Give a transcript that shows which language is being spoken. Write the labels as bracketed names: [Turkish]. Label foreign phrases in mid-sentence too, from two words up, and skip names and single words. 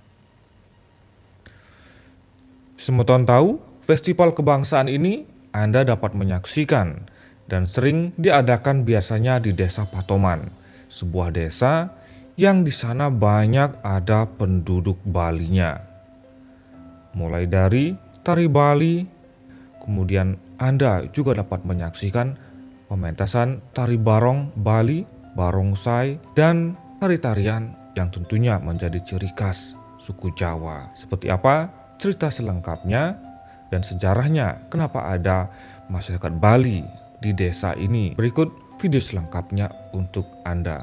[Indonesian] Semeton tahu, Festival Kebangsaan ini Anda dapat menyaksikan dan sering diadakan biasanya di Desa Patoman, sebuah desa yang di sana banyak ada penduduk Balinya. Mulai dari tari Bali, kemudian Anda juga dapat menyaksikan pementasan tari barong Bali, barongsai, dan tari-tarian yang tentunya menjadi ciri khas suku Jawa. Seperti apa cerita selengkapnya dan sejarahnya kenapa ada masyarakat Bali di desa ini? Berikut video selengkapnya untuk Anda.